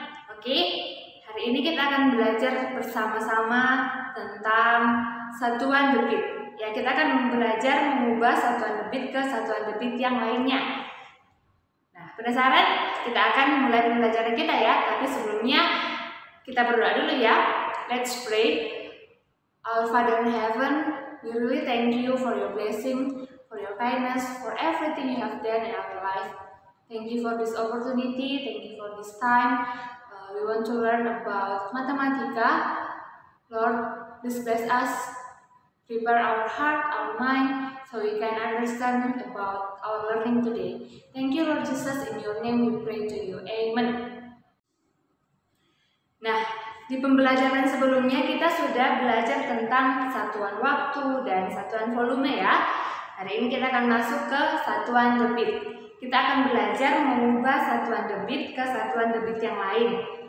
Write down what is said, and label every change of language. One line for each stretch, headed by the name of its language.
Indonesian: Oke, hari ini kita akan belajar bersama-sama tentang satuan debit. Ya, kita akan belajar mengubah satuan debit ke satuan debit yang lainnya. Nah, penasaran? Kita akan mulai pembelajaran kita ya. Tapi sebelumnya kita berdoa dulu ya.
English: Let's pray. Our Father in heaven, we really thank you for your blessing, for your kindness, for everything you have done in our life. Thank you for this opportunity, thank you for this time. We want to learn about Mathematika. Lord, please bless us, prepare our heart, our mind, so we can understand about our learning today. Thank you, Lord Jesus, in your name we pray to you. Amen.
Indonesian: Nah, di pembelajaran sebelumnya kita sudah belajar tentang satuan waktu dan satuan volume ya. Hari ini kita akan masuk ke satuan debit. Kita akan belajar mengubah satuan debit ke satuan debit yang lain.